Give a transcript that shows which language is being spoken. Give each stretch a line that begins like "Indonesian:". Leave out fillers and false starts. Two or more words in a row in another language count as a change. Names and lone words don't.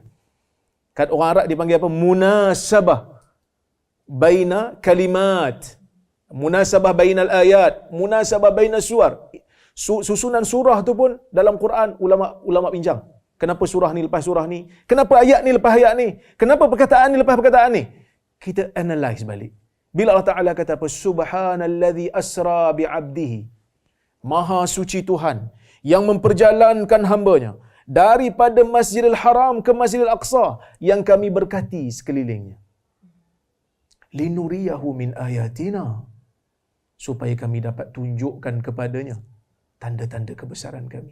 Malay: Kat orang Arab dia panggil apa?
Arabic: مناسبة بين الكلمات، مناسبة بين الآيات، مناسبة بين السور.
Malay: Susunan surah tu pun dalam Quran ulama bincang. Kenapa surah ni lepas surah ni? Kenapa ayat ni lepas ayat ni? Kenapa perkataan ni lepas perkataan ni? Kita analyse balik. Bila Allah Ta'ala kata apa?
Arabic: سبحان الذي أسرى بعبده.
Malay: Maha suci Tuhan yang memperjalankan hambanya daripada Masjidil Haram ke Masjidil Aqsa yang kami berkati sekelilingnya.
Arabic: لنريه من آياتنا.
Malay: Supaya kami dapat tunjukkan kepadanya tanda-tanda kebesaran kami.